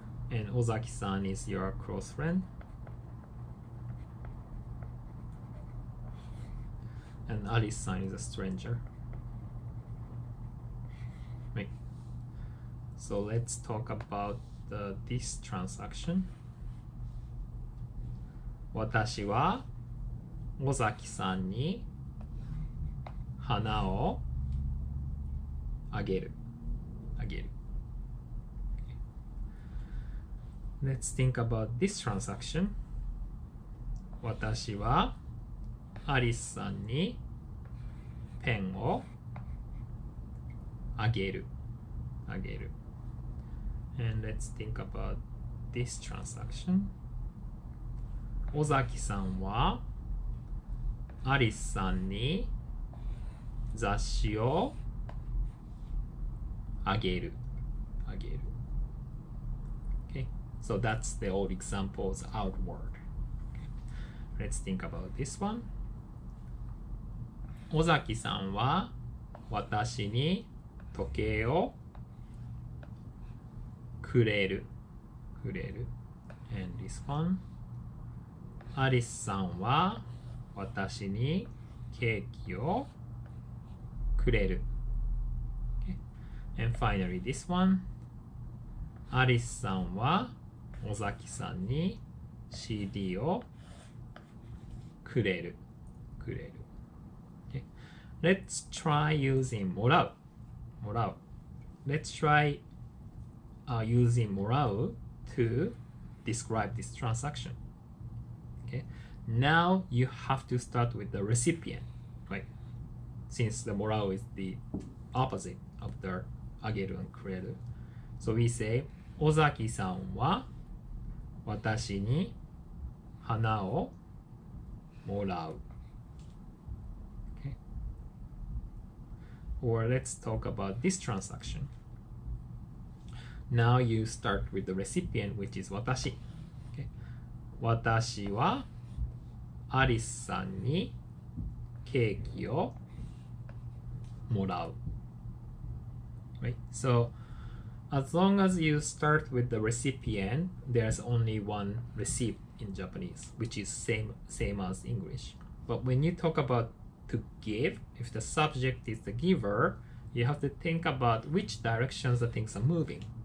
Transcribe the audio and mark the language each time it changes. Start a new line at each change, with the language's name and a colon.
English: And Ozaki-san is your close friend. And Alice-san is a stranger. Right. So let's talk about this transaction.
Japanese: 私は尾崎さんに花をあげる。
English: Let's think about this transaction.
Japanese: 私はアリスさんにペンをあげる。
English: And let's think about this transaction.
Japanese: 尾崎さんはアリスさんに雑誌をあげる。
English: Okay, so that's the old examples outward. Okay. Let's think about this one.
Japanese: 尾崎さんは私に時計をくれる。
English: And this one.
Japanese: アリスさんは私にケーキをくれる。
English: Okay. And finally this one.
Japanese: アリスさんは尾崎さんに CD をくれる。
English: Okay. Let's try using もらう。Let's try using morale to describe this transaction. Okay, now you have to start with the recipient, right? Since the morale is the opposite of the あげる and くれる. So we say
Japanese: 尾崎さんは私に花をもらう.
English: Okay. Or let's talk about this transaction. Now you start with the recipient, which is 私. Okay.
Japanese: 私はアリスさんにケーキをもらう.
English: Right? So as long as you start with the recipient, there's only one receipt in Japanese, which is same as English. But when you talk about to give, if the subject is the giver, you have to think about which directions the things are moving.